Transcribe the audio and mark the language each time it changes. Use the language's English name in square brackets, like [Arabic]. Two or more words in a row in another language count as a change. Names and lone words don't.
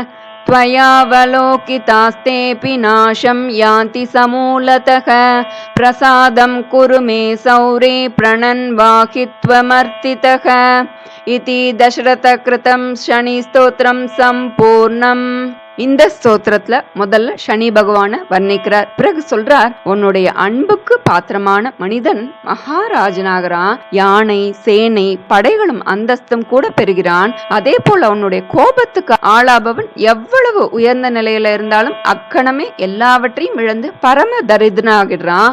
[Sanskrit] त्वयावलोकितास्तेऽपि नाशं यान्ति समूलतः प्रसादं कुरु मे सौरे प्रणन्वाहि त्वमर्तितः इति दशरथ कृतं शनि स्तोत्रं संपूर्णम्. [Tamil] இந்த ஸ்தோத்திரத்துல முதல்ல சனி பகவான வர்ணிக்கிறார். பிறகு சொல்றார், உன்னுடைய அன்புக்கு பாத்திரமான மனிதன் மகாராஜனாகிறான். யானை சேனை படைகளும் அந்தஸ்தும் கூட பெறுகிறான். அதே போல உன்னுடைய கோபத்துக்கு ஆளாபவன் எவ்வளவு உயர்ந்த நிலையில இருந்தாலும் அக்கணமே எல்லாவற்றையும் இழந்து பரம தரித்திரனாகிறான்.